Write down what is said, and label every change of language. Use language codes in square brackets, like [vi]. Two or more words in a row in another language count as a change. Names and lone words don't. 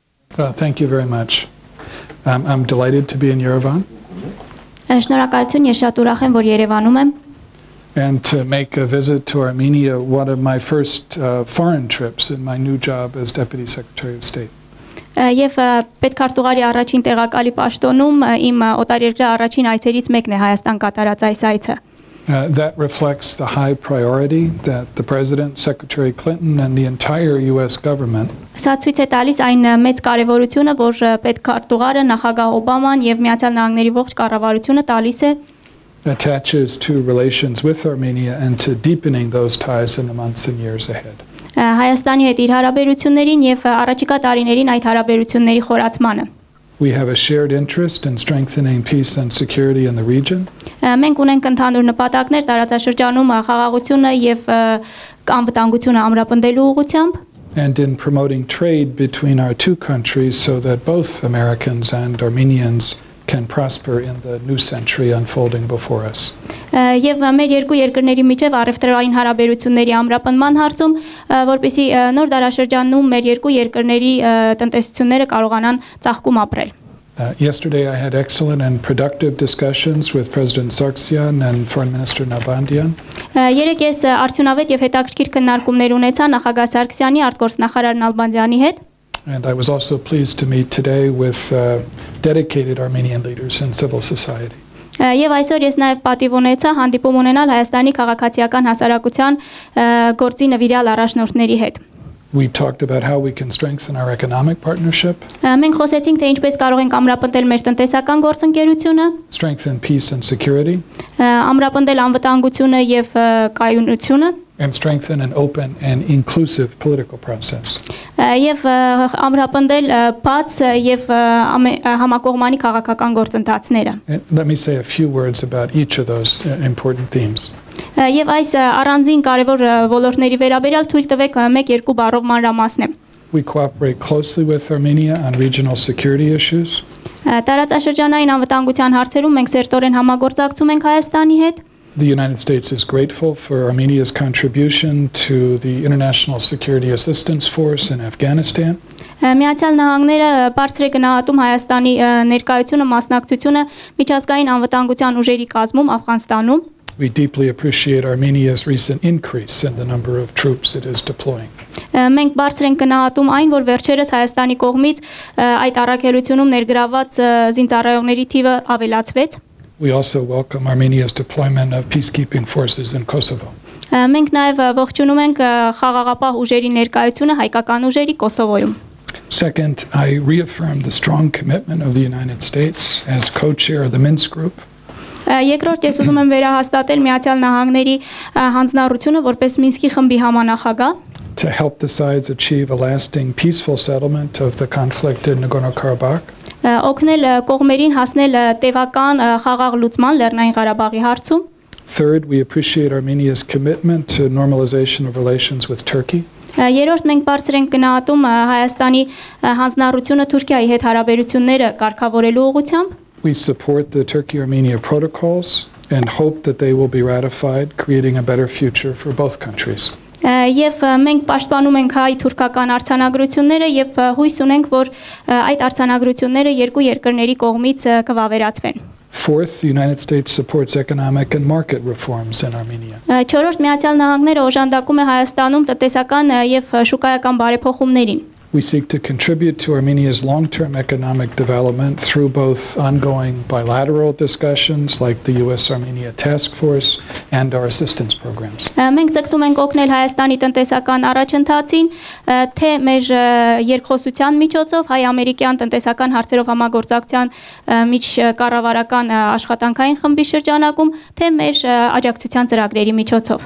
[en] Thank you very much. I'm delighted to be in Yerevan. [hy] Շնորհակալություն, ես շատ ուրախ եմ, որ Երևանում եմ։ [en] And to make a visit to Armenia, one of my first foreign trips in my new job as Deputy Secretary of State. [hy] Եվ պետքարտուղարի առաջին տեղակալի պաշտոնում իմ օտարերկրյա առաջին այցերից մեկն է Հայաստան կատարած այս այցը։ [en] That reflects the high priority that the President, Secretary Clinton, and the entire U.S. government [hy] Սա ցույց է տալիս այն մեծ կարևորությունը, որ պետքարտուղարը, նախագահ Օբաման եւ Միացյալ Նահանգների ողջ կառավարությունը տալիս է [en] attaches to relations with Armenia and to deepening those ties in the months and years ahead. [hy] Հայաստանի հետ իր հարաբերություններին եւ առաջիկա տարիներին այդ հարաբերությունների խորացմանը։ [en] We have a shared interest in strengthening peace and security in the region. [hy] Մենք ունենք ընդհանուր նպատակներ տարածաշրջանում խաղաղությունը եւ անվտանգությունը ամրապնդելու ուղղությամբ [en] And in promoting trade between our two countries so that both Americans and Armenians can prosper in the new century unfolding before us. [hy] Եվ մեր երկու երկրների միջև առևտրային հարաբերությունների ամրապնդման հարցում, որպեսզի նոր դարաշրջանում մեր երկու երկրների տնտեսությունները կարողանան ծաղկում ապրել։ [en] Yesterday I had excellent and productive discussions with President Sargsyan and Foreign Minister Nalbandian. [hy] Երեկ ես արդյունավետ եւ հետաքրքիր քննարկումներ ունեցա նախագահ Սարգսյանի արտգործնախարար Նալբանդյանի հետ։ [en] And I was also pleased to meet today with dedicated Armenian leaders in civil society. [hy] Եվ այսօր ես նաև պատիվ ունեցա հանդիպում ունենալ Հայաստանի քաղաքացիական հասարակության գործի նվիրյալ առաջնորդների հետ։ [en] We talked about how we can strengthen our economic partnership. [hy] Մենք խոսեցինք թե ինչպես կարող ենք ամրապնդել մեր տնտեսական գործընկերությունը, [en] strengthen peace and security, [hy] ամրապնդել անվտանգությունը եւ կայունությունը, [en] and strengthen an open and inclusive political process. [hy] Եվ ամրապնդել բաց եւ համակողմանի քաղաքական գործընթացները։ [en] Let me say a few words about each of those important themes. [hy] Եվ այս առանձին կարևոր ոլորտների վերաբերյալ թույլ տվեք մեկ-երկու բառով մանրամասնեմ։ [en] We cooperate closely with Armenia on regional security issues. [hy] Տարածաշրջանային անվտանգության հարցերում մենք սերտորեն համագործակցում ենք Հայաստանի հետ։ [en] The United States is grateful for Armenia's contribution to the International Security Assistance Force in Afghanistan. [hy] Միացյալ Նահանգները բարձր է գնահատում Հայաստանի ներկայությունը, մասնակցությունը միջազգային անվտանգության ուժերի կազմում Աֆղանստանում։ [en] We deeply appreciate Armenia's recent increase in the number of troops it is deploying. [hy] Մենք բարձր ենք գնահատում այն, որ վերջերս Հայաստանի կողմից այդ առաքելությունում ներգրաված զինծառայողների թիվը ավելացվեց։ [en] We also welcome Armenia's deployment of peacekeeping forces in Kosovo. [hy] Մենք նաև ողջունում ենք խաղաղապահ ուժերի ներկայությունը հայկական ուժերի Կոսովոյում։ [en] Second, I reaffirm the strong commitment of the United States as co-chair of the Minsk group. [hy] Երկրորդ ես ուզում եմ վերահաստատել Միացյալ Նահանգների հանձնառությունը որպես Մինսկի խմբի համանախագահ [en] to help the sides achieve a lasting peaceful settlement of the conflict in Nagorno-Karabakh. [hy] Օգնել կողմերին հասնել տևական խաղաղ լուծման Լեռնային Ղարաբաղի հարցում։ [en] Third, we appreciate Armenia's commitment to normalization of relations with Turkey. [hy] Երրորդ մենք բարձր ենք գնահատում Հայաստանի հանձնառությունը Թուրքիայի հետ հարաբերությունները կարգավորելու ուղղությամբ։ [en] We support the Turkey-Armenia protocols and hope that they will be ratified, creating a better future for both countries. [hy] Եվ մենք պաշտպանում ենք հայ-թուրքական արձանագրությունները եւ հույս ունենք, որ այդ արձանագրությունները երկու երկրների կողմից կվավերացվեն։ [en] Fourth, the United States supports economic and market reforms in Armenia. [hy] Չորրորդ Միացյալ Նահանգները օժանդակում է Հայաստանում տնտեսական եւ շուկայական բարեփոխումներին։ [en] We seek to contribute to Armenia's long-term economic development through both ongoing bilateral discussions like the U.S.-Armenia Task Force and our assistance programs. [hy] Մենք ցկտում ենք օգնել Հայաստանի տնտեսական առաջընթացին, թե մեր երկխոսության միջոցով հայ-ամերիկյան տնտեսական հարցերով համագործակցության միջկառավարական աշխատանքային խմբի շրջանակում, թե մեր աջակցության ծրագրերի միջոցով։